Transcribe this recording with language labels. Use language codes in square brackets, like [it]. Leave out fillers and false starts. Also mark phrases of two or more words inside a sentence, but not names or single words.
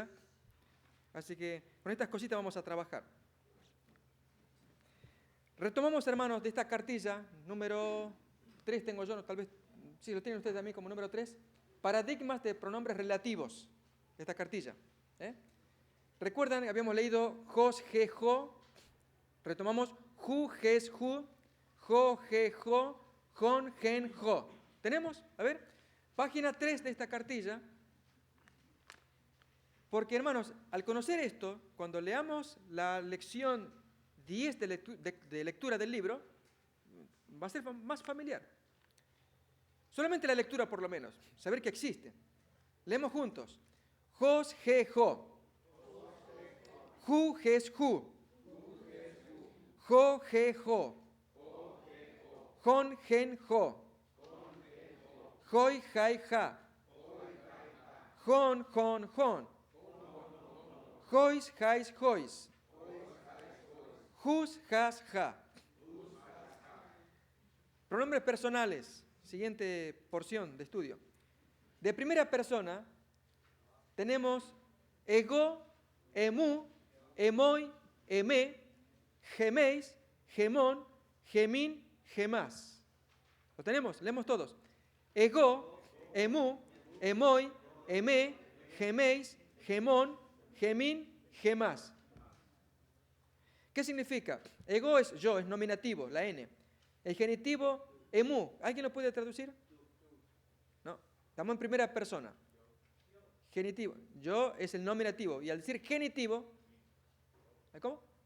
[es] Así que con estas cositas vamos a trabajar. Retomamos, hermanos, de esta cartilla, número 3 tengo yo, tal vez, sí, lo tienen ustedes también como número 3, paradigmas de pronombres relativos, de esta cartilla. ¿Recuerdan? Habíamos leído jos, [el] ἥ, ὅ, retomamos οὗ, ἧς, οὗ, ᾧ, ᾗ, ᾧ, ὅν, ἥν, ὅ. [es] ¿Tenemos? A ver, página 3 de esta cartilla. Porque, hermanos, al conocer esto, cuando leamos la lección 10 de lectura del libro, va a ser más familiar. Solamente la lectura, por lo menos, saber que existe. Leemos juntos. Jos, [el] ἥ, ὅ. οὗ, ἧς, οὗ. ᾧ, ᾗ, ᾧ. ὅν, ἥν, ὅ. οἵ, αἵ, ἅ. ὧν, ὧν, ὧν. οἷς, αἷς, οἷς. οὕς, ἅς, ἅ. [es] Pronombres personales. Siguiente porción de estudio. De primera persona tenemos [el] ἐγώ, ἐμοῦ, ἐμοί, ἐμέ, ἡμεῖς, ἡμῶν, ἡμῖν, ἡμᾶς. [es] ¿Lo tenemos? Leemos todos. [el] ἐγώ, ἐμοῦ, ἐμοί, ἐμέ, ἡμεῖς, ἡμῶν, ἡμῖν, ἡμᾶς. [es] ¿Qué significa? Ego es yo, es nominativo, la N. El genitivo, emu. ¿Alguien lo puede traducir? No. Estamos en primera persona. Genitivo. Yo es el nominativo. Y al decir genitivo, ¿cómo?